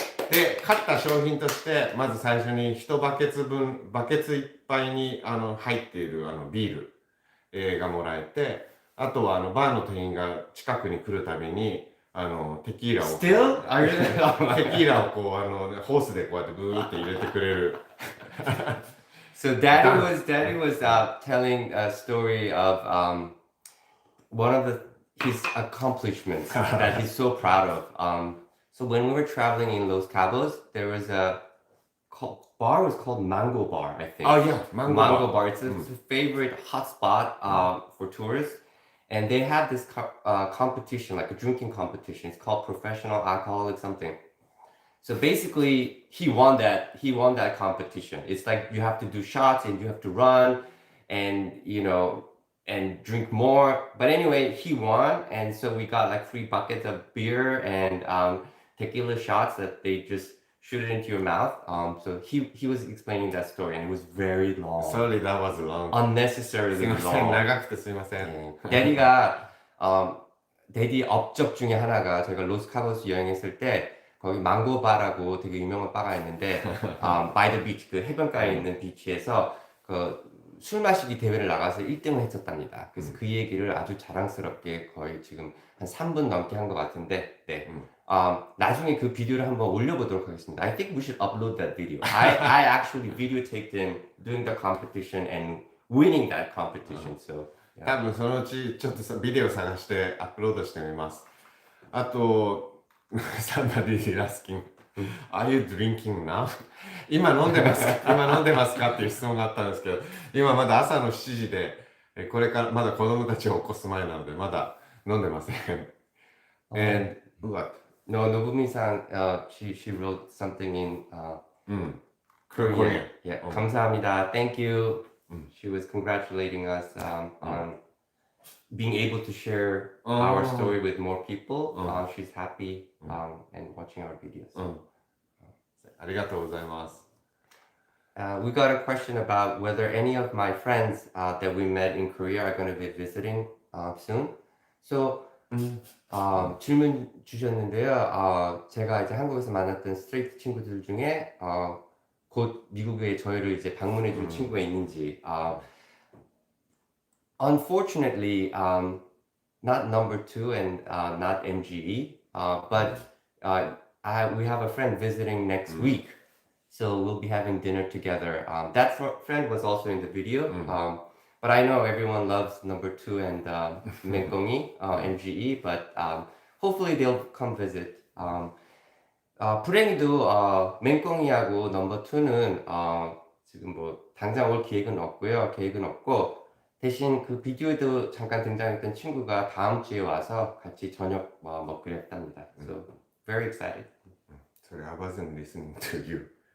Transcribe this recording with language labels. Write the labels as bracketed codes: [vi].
[ja] で、勝った商品として、まず最初に1バケツ分、バケツいっぱいに入っているビール、がもらえて、あとはバーの店員が近くに来るたびに、テキーラを、 [en] Still? Are you? [ja] テキーラをこう、ホースでこうやってブーって入れてくれる。 [en] So Daddy was telling a story of one of his accomplishments that he's so proud of. So when we were traveling in Los Cabos, there was bar was called Mango Bar, I think. Oh yeah, Mango Bar. It's a favorite hotspot for tourists, and they have this competition, like a drinking competition. It's called Professional Alcoholic something. So basically, he won that. He won that competition. It's like you have to do shots and you have to run, and and drink more. But anyway, he won, and so we got like 3 buckets of beer and tequila shots that they just shoot it into your mouth. So he was explaining that story, and it was very long, Sorry, that was long. す unnecessarily [ja] いません、 [en] long. [ja] 長くてすいません。 [ko] 데디가 데디 업적 중에 하나가 저희가 로스카보스 여행했을 때 거기 망고바라고 되게 유명한 바가 있는데 [en] by the beach [ko] 그 해변가에 있는 비치에서 그 술 마시기 대회를 나가서 1등을 했었답니다. 그래서 그 얘기를 아주 자랑스럽게 거의 지금 한 3분 넘게 한 것 같은데 네. 나중에 그 비디오를 한번 올려보도록 하겠습니다. [en] I think we should upload that video. I actually videotaped him doing the competition and winning that competition. So [ja] 多分そのうちちょっとビデオ探してアップロードしてみます。 [en] あと、somebody is asking, are you drinking now? [ja] 今飲んでますかっていう質問があったんですけど、今まだ朝の7時で、これからまだ子供たちを起こす前なので、まだ飲んでません。 [en] And what? No, Nobumi-san, she wrote something in Korean. Korean. Yeah, Oh. [ko] 감사합니다. [en] Thank you. Mm. She was congratulating us on being able to share our story with more people. She's happy and watching our videos. [ja] ありがとうございます。 [en] We got a question about whether any of my friends that we met in Korea are going to be visiting soon. [ko] So 질문 주셨는데요. 제가 이제 한국에서 만났던 스트레이트 친구들 중에 곧 미국에 저희를 이제 방문해 줄 친구가 있는지. [en] Unfortunately, not number 2 and not MGE, but we have a friend visiting next week. So we'll be having dinner together. That friend was also in the video. But I know everyone loves number 2 and Mengkongi, MGE, but hopefully they'll come visit. [ko] 불행히도 맹꽁이하고 넘버 2는 지금 뭐 당장 올 계획은 없고요. 계획은 없고 대신 그 비디오에도 잠깐 등장했던 친구가 다음 주에 와서 같이 저녁 먹기로 했답니다. [en] So very excited. Sorry, I wasn't listening to you.